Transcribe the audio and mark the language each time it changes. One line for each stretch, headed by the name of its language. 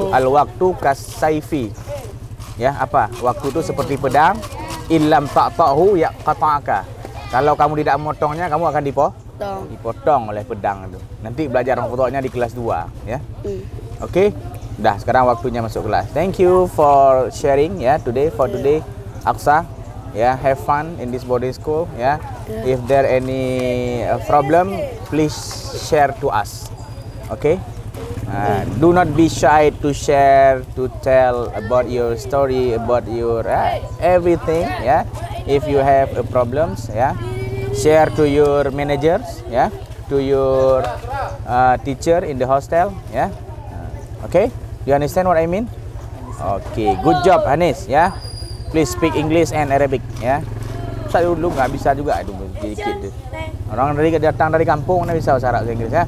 Arabic: Al-waktu kasaifi.
Indonesian: Ya, apa? Waktu itu seperti pedang.
Arabic: Illam ta'tahu yaqta'aka.
Indonesian: Kalau kamu tidak memotongnya, kamu akan dipotong oleh pedang itu. Nanti belajar memotongnya di kelas 2, ya. Oke. Dah, sekarang waktunya masuk kelas.
English: Thank you for sharing ya today Aqsa. Ya, have fun in this boarding school ya. If there any problem, please share to us. Okay? Do not be shy to share, to tell about your story, about your everything. Yeah. If you have problems, yeah, share to your managers, yeah, to your teacher in the hostel, yeah. Okay? You understand what I mean? Okay. Good job, Hanis. Yeah. Please speak English and Arabic, ya.
Indonesian: Saya dulu nggak bisa juga, dikit-dikit. Orang datang dari kampung mana bisa bahasa Arab Inggris ya.